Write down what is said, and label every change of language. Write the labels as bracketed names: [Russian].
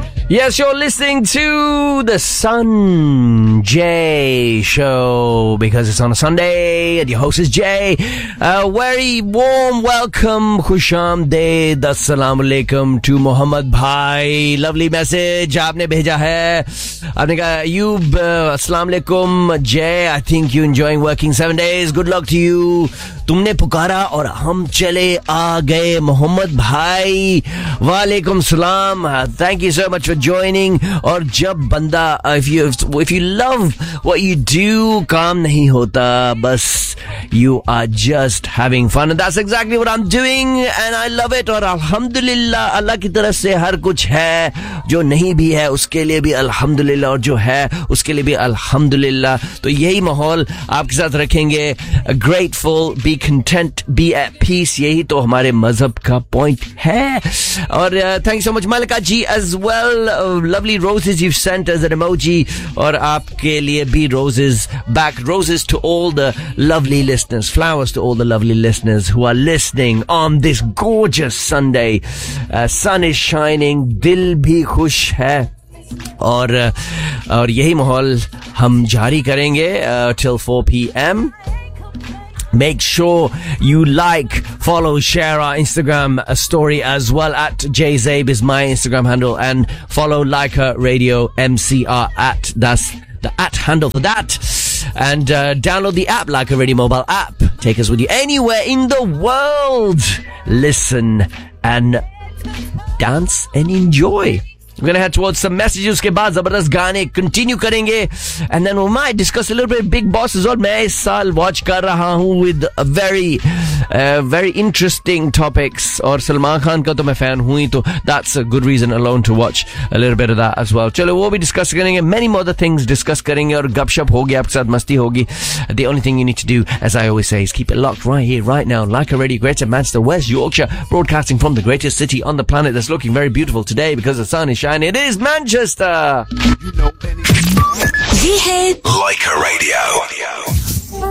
[English] Yes, you're listening to the Sunjay Show, because it's on a Sunday and your host is Jay. A very warm welcome, khusham deed, assalamu alaikum to Muhammad Bhai. Lovely message [Urdu] آپنے بھیجا ہے۔ Aapne kaha [English] Ayub, assalamu alaikum Jay, I think you're enjoying working 7 days. Good luck to you. [Urdu] تمنے پکارا اور ہم چلے آگئے، محمد بھائی۔ Wa alaikum salam. [English] Thank you so much for joining. [Urdu] اور جب بندہ، [English] if you love what you do, [Urdu] کام نہیں ہوتا، بس [English] you are just having fun. And that's exactly what I'm doing and I love it. [Urdu] اور الحمدللہ، اللہ کی طرف سے ہر کچھ ہے۔ جو نہیں بھی ہے، اسکے لیے بھی الحمدللہ۔ اور جو ہے، اسکے لیے بھی الحمدللہ۔ تو یہی ماحول آپکے ساتھ رکھینگے۔ [English] Grateful, be content, be at peace. [Urdu] یہی تو ہمارے مذہب کا پوائنٹ ہے۔ [English] Aur thank you so much, Malika ji, as well. Lovely roses you've sent as an emoji. [Urdu] اور آپکے لیے بھی [English] roses back. Roses to all the lovely listeners. Flowers to all the lovely listeners who are listening on this gorgeous Sunday. Sun is shining. [Urdu] دل بھی خوش ہے۔ اور یہی ماحول ہم جاری کرینگے [English] till 4 p.m. Make sure you like, follow, share our Instagram story as well. At JZabe is my Instagram handle. And follow Leica Radio MCR at, that's the at handle for that. And download the app, Leica Radio mobile app. Take us with you anywhere in the world. Listen and dance and enjoy. We're going to head towards some messages [Urdu] ke baad zabardast gaane continue karenge, [English] and then we might discuss a little bit Big Boss as well. [Urdu] Main is saal watch kar raha hu [English] with a very very interesting topics, [Urdu] aur Salman Khan ka to main fan hu hi, [English] to that's a good reason alone to watch a little bit of that as well. [Urdu] چلو وہ بھی discuss کرینگے، [English] many more other things [Urdu] discuss کرینگے، اور گپشپ ہوگی، آپکے ساتھ مستی ہوگی۔ [English] The only thing you need to do, as I always say, is keep it locked right here right now, like a radio, Greater Manchester, West Yorkshire, broadcasting from the greatest city on the planet that's looking very beautiful today because the sun is shining. It is Manchester. You know anything? Leica Radio.